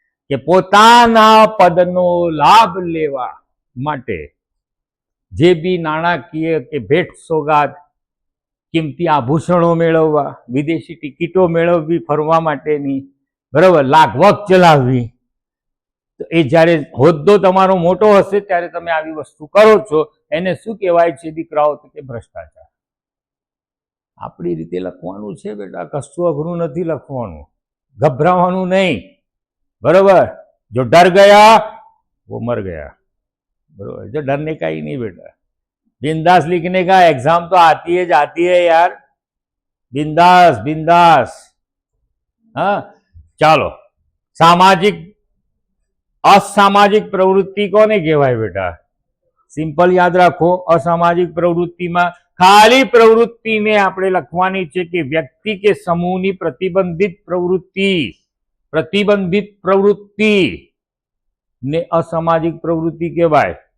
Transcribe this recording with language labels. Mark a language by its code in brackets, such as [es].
[gu] કે પોતાના પદનો લાભ લેવા માટે જે બી નાણાકીય કે ભેટ સોગાદ, કિંમતી આભૂષણો મેળવવા, વિદેશી ટિકિટો મેળવવી ફરવા માટેની, બરાબર, લાગવગ ચલાવવી, તો એ જ્યારે હોદ્દો તમારો મોટો હશે ત્યારે તમે આવી વસ્તુ કરો છો, એને શું કહેવાય છે દીકરાઓ? તો કે ભ્રષ્ટાચાર. આપણી રીતે લખવાનું છે બેટા, કશું અઘરું નથી લખવાનું, ગભરાવાનું નહીં, બરોબર. [hi] જો ડર ગયા वो मर गया, बरोबर. जो डरने का ही नहीं बेटा, बिंदास लिखने का, एग्जाम तो आती है यार, बिंदास बिंदास. [gu] हाँ, ચાલો. સામાજિક અસામાજિક પ્રવૃત્તિ કોને કહેવાય બેટા? સિમ્પલ યાદ રાખો, અસામાજિક પ્રવૃત્તિમાં ખાલી પ્રવૃત્તિને આપણે લખવાની છે કે વ્યક્તિ કે સમૂહની પ્રતિબંધિત પ્રવૃત્તિ ને અસામાજિક પ્રવૃત્તિ કહેવાય.